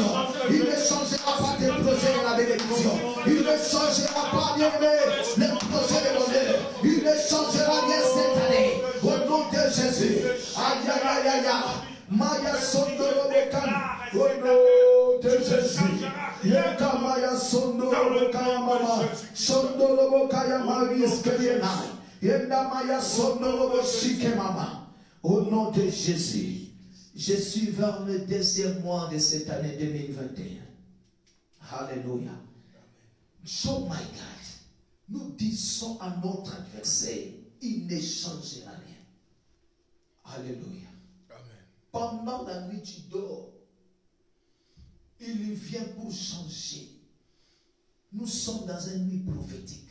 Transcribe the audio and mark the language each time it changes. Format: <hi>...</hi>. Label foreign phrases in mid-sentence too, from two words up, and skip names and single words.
<fr>Il ne changera pas tes projets de la bénédiction. Il ne changera pas, bien aimé, les projets de bonheur. Il ne changera rien cette année. Au nom de Jésus. Aïe aïe aïe aïe aïe. Maya Sondoro Bekan. Au nom de Jésus. Yeka Maya Sondoro Bekaya Mama. Sondoro Bekaya Maris Keliena. Yenda Maya Sondoro Boshike Mama. Au nom de Jésus, je suis vers le deuxième mois de cette année 2021. Alléluia.</fr> <en>Oh my God,</en> <fr>nous disons à notre adversaire, il ne changera rien. Alléluia. Amen. Pendant la nuit, tu dors. Il vient pour changer. Nous sommes dans une nuit prophétique.</fr>